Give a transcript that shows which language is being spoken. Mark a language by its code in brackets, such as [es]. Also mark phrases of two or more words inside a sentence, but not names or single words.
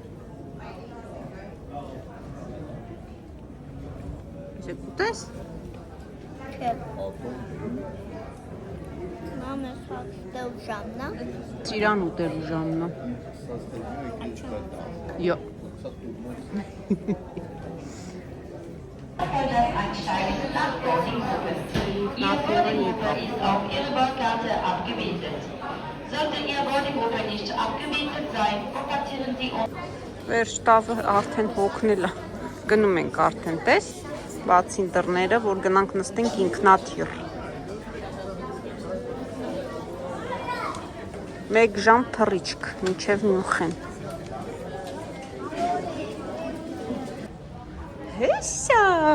[hy] Իսկ ուտես։ Մամա սա ուժամն է։ Ծիրան ուտելու ժամն է։ Յո։ [de] ist auf Ihre Bordkarte abgebildet. Sollte Ihr Boardingrouter nicht abgebildet sein, kontaktieren Sie uns. [hy] Վերջ տավը արդեն հոգնել է։ Գնում ենք արդեն, տես, բացին դռները, որ գնանք նստենք ինքնաթիռ։ 1 ժամ թռիչք, մինչև Մյունխեն։ Հեսա։